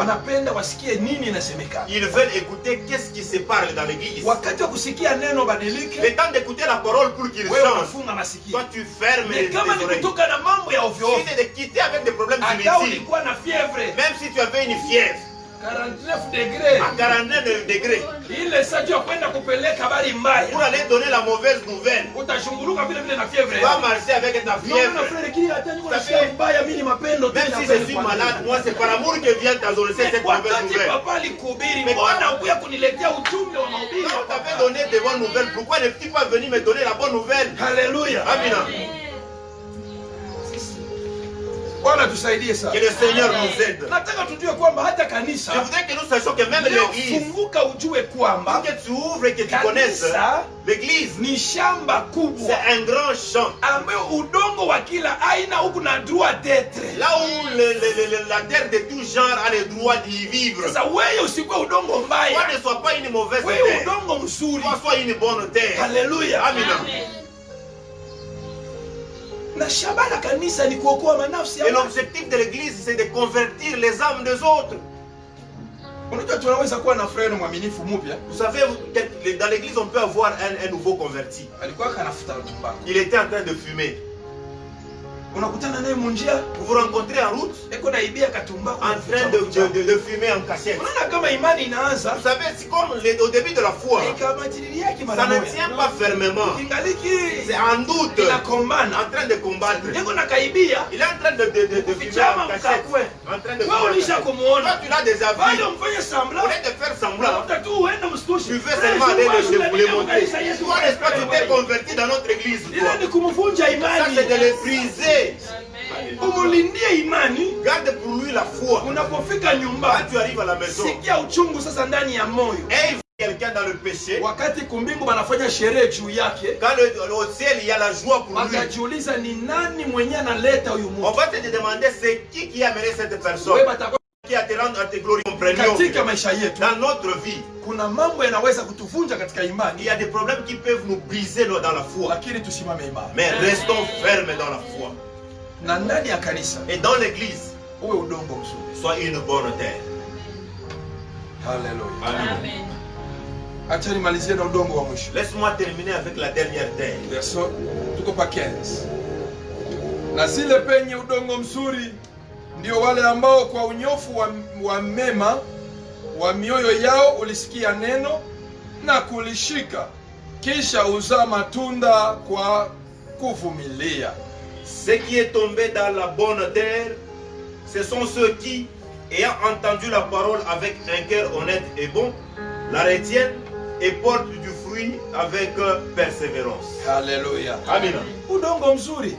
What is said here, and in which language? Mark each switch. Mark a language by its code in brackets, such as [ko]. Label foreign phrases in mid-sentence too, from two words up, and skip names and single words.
[fr] Ils veulent écouter qu'est-ce qui se parle dans l'église. Le temps d'écouter la parole pour qu'ils changent. Toi tu fermes les oreilles. Si tu es de quitter avec des problèmes inutiles, même si tu avais une fièvre, 49 degrés. À 49 degrés. [sw] Ile sajua kwenda kupeleka habari mbaya. [fr] Pour aller donner la mauvaise nouvelle. [sw] Utashunguruka vile vile na fièvre. [fr] Tu vas marcher avec ta fièvre. Même si je suis malade, moi c'est par amour que vient t'annoncer cette mauvaise nouvelle. Mais quand on t'avait donné des bonnes nouvelles, pourquoi ne-tu pas venir me donner la bonne nouvelle? Alléluia. Amen. [sw] Bwana tusaidie sana. [fr] Que le Seigneur nous aide. [sw] Nataka tujue kwamba hata kanisa, [fr] je voudrais que nous sachions que même l'église, [sw] funguka ujue kwamba [fr] que tu ouvres et que tu connaisses, l'église [sw] ni shamba kubwa, [fr] c'est un grand champ [sw] ambayo udongo wa kila aina huku na [fr] droit d'être, là où la terre de tout genre a le droit d'y vivre. [sw] Sasa wewe usikuwe udongo mbaya, [fr] toi ne sois pas une mauvaise [sw] wewe [fr] terre, [sw] udongo mzuri, [fr] toi sois une bonne terre. Alléluia. Amen. [sw] Na shamba la kanisa ni kuokoa manafsi ya [fr] et l'objectif de l'église c'est de convertir les âmes des autres. [sw] Unajua tunaweza kuwa na frère mwaminifu mpya. [fr] Vous savez, dans l'église on peut avoir un nouveau converti. [sw] Alikuwa kanafuta tumbaku. [fr] Il était en train de fumer. [sw] Unakutana naye munjia, [fr] vous vous rencontrez en route, [sw] eko naibia katumbaku, [fr] en train de fumer en cachette. [sw] Unaona kama imani inaanza. [fr] Vous savez, c'est comme au début de la foi, ça ne tient pas fermement. C'est en doute, en train de combattre. Il est en train de fumer en cachette, en train de fumer. Toi, tu l'as déjà vu. Au lieu de faire semblant, tu veux seulement aller le montrer. Toi, n'est-ce pas, tu t'es converti dans notre église. Ça, c'est de le briser. [sw] Umulindie imani, [fr] garde pour lui la foi. [sw] Unapofika nyumba, [fr] quand tu arrives à la maison, [sw] sikia uchungu sasa ndani ya moyo. [fr] Et quelqu'un dans le péché, [sw] wakati kumbingu banafanya sherehe juu yake, [fr] quand au ciel il y a la joie pour lui, [sw] wakajiuliza ni nani mwenye analeta huyu mtu. [fr] On va te demander c'est qui a amené cette personne, qui a te rendre à te glorifier. [sw] Katika maisha yetu, [fr] dans notre vie, [sw] kuna mambo yanaweza kutuvunja katika imani. [fr] Il y a des problèmes qui peuvent nous briser dans la foi. [sw] Lakini tusimame imara. [fr] Mais restons fermes dans la foi. [sw] Na ndani ya kanisa, [fr] et dans l'église, [sw] uwe udongo mzuri, [fr] sois une bonne terre. Hallelujah. Amen. [sw] Acha nimalizie na udongo wa mwisho. [fr] Laisse-moi terminer avec la dernière terre. [sw] Verso tuko pa 15. Na zile penye udongo mzuri ndio wale ambao kwa unyofu wa mema wa mioyo yao ulisikia neno na kulishika, kisha uzaa matunda kwa kuvumilia. [fr] Ce qui est tombé dans la bonne terre, ce sont ceux qui, ayant entendu la parole avec un cœur honnête et bon, la retiennent et portent du fruit avec persévérance. Alléluia. Amen. [sw] Udongo mzuri